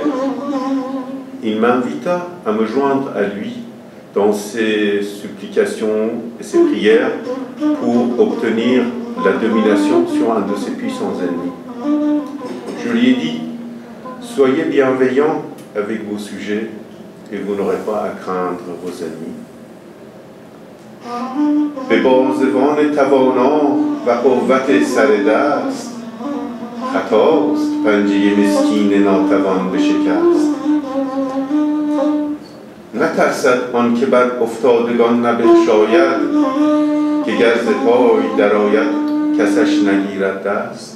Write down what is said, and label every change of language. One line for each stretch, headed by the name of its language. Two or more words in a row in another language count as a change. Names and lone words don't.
French: Il m'invita à me joindre à lui dans ses supplications et ses prières pour obtenir la domination sur un de ses puissants ennemis. Je lui ai dit: soyez bienveillants avec vos sujets et vous n'aurez pas à craindre vos ennemis.
Persian: به بازوان توانا و قوت سر دست، خطاست پنجه مسکین ناتوان بشکست. نترسد آن که بر افتادگان نبخشاید، که گر ز پای درآید کسش نگیرد دست.